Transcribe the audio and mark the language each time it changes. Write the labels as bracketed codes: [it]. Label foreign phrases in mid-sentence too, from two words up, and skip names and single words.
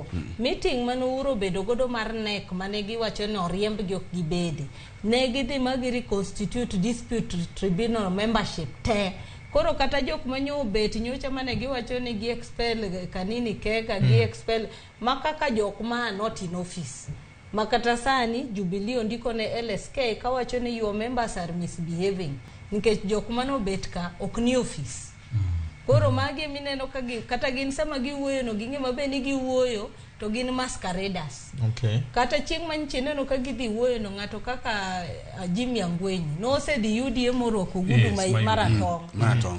[luo] Meeting mano uro bedo godo mar nek mane giwacho ni oriemb gi ok gibedi. Ne gidhi magiri [en] constitute dispute tribunal membership [luo] te. Koro kata jok manyo bet nyocha mane giwacho ni gi expel Kanini Kega gi expel makaka jok ma [en] not in office. [luo] Makata sani Jubilee ondiko ne LSK kawacho ni [en] your members are misbehaving. [luo] nikech jok mano bet ka ok ni office. Koro magi mineno ka kata gin sama giwuoyo no ginge mabe ni giwuoyo to gin masqueraders. Okay. Kata chieng' manyiche neno ka gidhi wuoyo no ng'ato kaka Jimmy Angwenyi no osedhi UDA moroko gudu maratong.